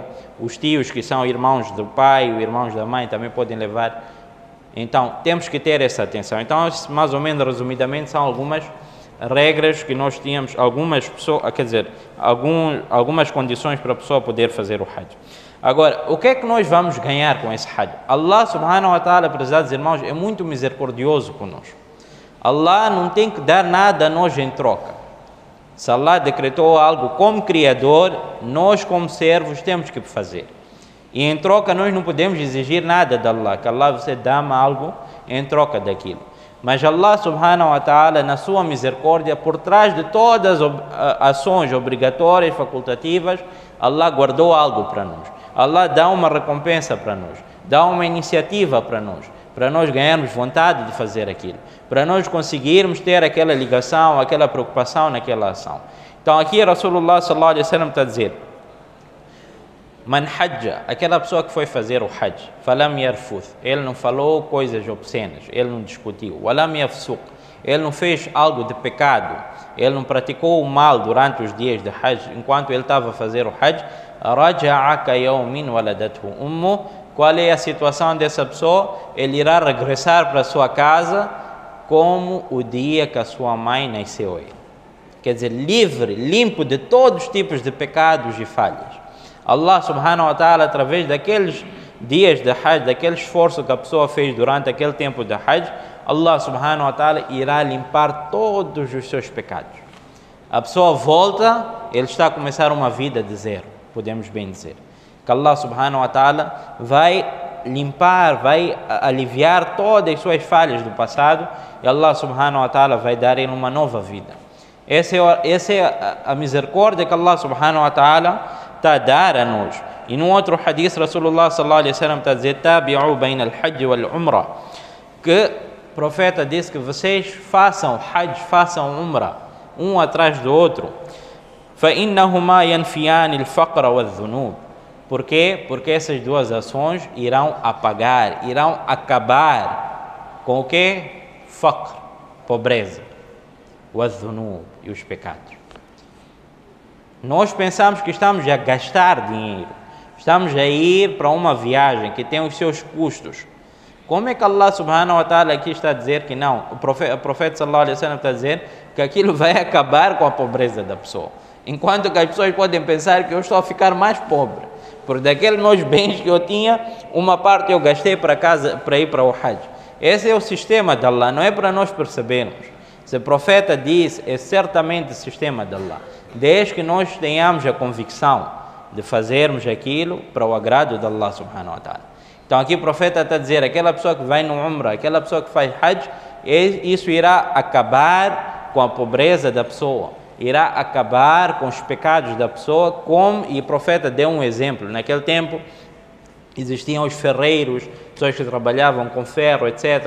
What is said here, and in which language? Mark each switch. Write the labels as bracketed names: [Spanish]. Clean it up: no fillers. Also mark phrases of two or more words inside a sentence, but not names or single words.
[Portuguese] Os tios que são irmãos do pai, os irmãos da mãe também podem levar. Então, temos que ter essa atenção. Então, mais ou menos, resumidamente, são algumas regras que nós tínhamos, algumas pessoas, quer dizer, algumas condições para a pessoa poder fazer o Hajj. Agora, o que é que nós vamos ganhar com esse Hajj? [Arabic] الله سبحانه وتعالى, [Portuguese] prezados irmãos, é muito misericordioso conosco. Allah não tem que dar nada a nós em troca. Se Allah decretou algo como Criador, nós como servos temos que fazer. E em troca nós não podemos exigir nada de Allah, que Allah você dá-me algo em troca daquilo. Mas [Arabic] الله سبحانه وتعالى, [Portuguese] na sua misericórdia, por trás de todas as ações obrigatórias, facultativas, Allah guardou algo para nós. Allah dá uma recompensa para nós, dá uma iniciativa para nós ganharmos vontade de fazer aquilo, para nós conseguirmos ter aquela ligação, aquela preocupação naquela ação. Então aqui [Arabic] رسول الله صلى الله عليه وسلم [Portuguese] está a dizer: [Arabic] من حج, [Portuguese] aquela pessoa que foi fazer o Hajj, [Arabic] فلم يرفث, [Portuguese] ele não falou coisas obscenas, ele não discutiu, [Arabic] ولم يفسق, [Portuguese] ele não fez algo de pecado, ele não praticou o mal durante os dias de Hajj, enquanto ele estava a fazer o Hajj, [Arabic] رجع كيوم ولدته أمه. [Portuguese] Qual é a situação dessa pessoa? Ele irá regressar para a sua casa como o dia que a sua mãe nasceu. Quer dizer, livre, limpo de todos os tipos de pecados e falhas. [Arabic] الله سبحانه وتعالى, [Portuguese] através daqueles dias de Hajj, daquele esforço que a pessoa fez durante aquele tempo de Hajj, [Arabic] الله سبحانه وتعالى [Portuguese] irá limpar todos os seus pecados. A pessoa volta, ele está a começar uma vida de zero, podemos bem dizer. Que [Arabic] الله سبحانه وتعالى [Portuguese] vai limpar, vai aliviar todas as suas falhas do passado, e [Arabic] الله سبحانه وتعالى [Portuguese] vai dar ele uma nova vida. Essa é a misericórdia que [Arabic] الله سبحانه وتعالى [Portuguese] está a dar a nós. E num outro hadith, [Arabic] رسول الله صلى الله عليه وسلم [Portuguese] está a dizer: [Arabic] تابعوا بين الحج والعمرة, [Portuguese] que o profeta disse que vocês façam hajj, façam umrah, um atrás do outro. [Arabic] فَإِنَّهُمَا يَنْفِيَانِ الْفَقْرَ وَالذُّنُوبِ. [Portuguese] Por quê? Porque essas duas ações irão apagar, irão acabar com o quê? Faqr, pobreza, وَالذُّنُوبِ, e os pecados. Nós pensamos que estamos a gastar dinheiro, estamos a ir para uma viagem que tem os seus custos. Como é que [Arabic] الله سبحانه وتعالى [Portuguese] aqui está a dizer que não? O profeta [Arabic] صلى الله عليه وسلم [Portuguese] está a dizer que aquilo vai acabar com a pobreza da pessoa. Enquanto que as pessoas podem pensar que eu estou a ficar mais pobre, porque daqueles meus bens que eu tinha, uma parte eu gastei para casa, para ir para o Hajj. Esse é o sistema de Allah, não é para nós percebermos. Se o profeta diz, é certamente o sistema de Allah. Desde que nós tenhamos a convicção de fazermos aquilo para o agrado de [Arabic] الله سبحانه وتعالى. [Portuguese] Então aqui o profeta está a dizer, aquela pessoa que vai no Umrah, aquela pessoa que faz Hajj, isso irá acabar com a pobreza da pessoa, irá acabar com os pecados da pessoa, e o profeta deu um exemplo. Naquele tempo existiam os ferreiros, pessoas que trabalhavam com ferro, etc.